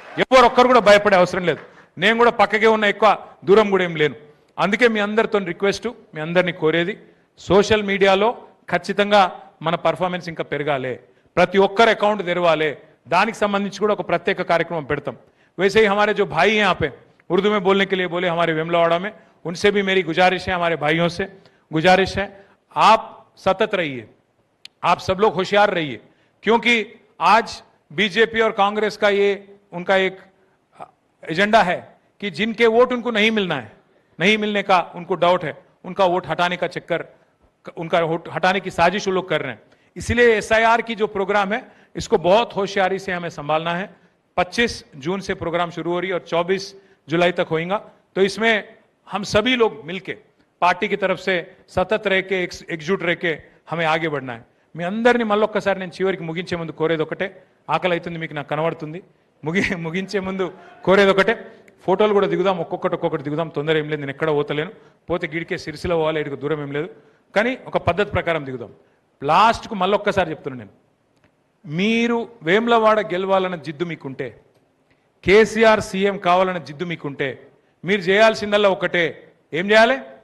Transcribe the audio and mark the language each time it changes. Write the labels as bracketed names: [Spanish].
[Telugu] ఎవరు ఒక్కరు కూడా భయపడే అవసరం లేదు. నేను కూడా పక్కకే ఉన్న, ఎక్కువ దూరం కూడా ఏం లేను. అందుకే మీ అందరితో రిక్వెస్ట్, మీ అందరినీ కోరేది, సోషల్ మీడియాలో ఖచ్చితంగా మన పర్ఫార్మెన్స్ ఇంకా పెరగాలి, ప్రతి ఒక్కరు అకౌంట్ తెరవాలి, దానికి సంబంధించి కూడా ఒక ప్రత్యేక కార్యక్రమం పెడతాం. [Hindi] वैसे ही हमारे जो भाई हैं यहाँ पे उर्दू में बोलने के लिए बोले हमारे वेमलावाड़ा में, उनसे भी मेरी गुजारिश है, हमारे भाइयों से गुजारिश है, आप सतत रहिए, आप सब लोग होशियार रहिए, क्योंकि आज बीजेपी और कांग्रेस का ये उनका एक एजेंडा है कि जिनके वोट उनको नहीं मिलना है, नहीं मिलने का उनको डाउट है, उनका वोट हटाने का चक्कर, उनका वोट हटाने की साजिश वो लोग कर रहे हैं. इसलिए SIR की जो प्रोग्राम है इसको बहुत होशियारी से हमें संभालना है. 25 जून से प्रोग्राम शुरू हो रही है और 24 जुलाई तक होएगा. तो इसमें हम सभी लोग मिलके पार्टी की तरफ से सतत रह के एकजुट रह के हमें आगे बढ़ना है. [Telugu] మీ అందరినీ మళ్ళొక్కసారి నేను చివరికి ముగించే ముందు కోరేది ఒకటే, ఆకలి అవుతుంది మీకు నాకు కనబడుతుంది, ముగించే ముందు కోరేది ఒకటే, ఫోటోలు కూడా దిగుదాం, ఒక్కొక్కటి దిగుదాం, తొందర ఏం లేదు, నేను ఎక్కడ పోతలేను, పోతే గిడికే సిరిసిలో పోవాలి, ఎడుగు దూరం ఏం లేదు, కానీ ఒక పద్ధతి ప్రకారం దిగుదాం. లాస్ట్కు మళ్ళొక్కసారి చెప్తున్నాను నేను, మీరు వేములవాడ గెలవాలన్న జిద్దు మీకుంటే, కేసీఆర్ సీఎం కావాలన్న జిద్దు మీకుంటే, మీరు చేయాల్సిందల్లా ఒకటే, ఏం చేయాలి?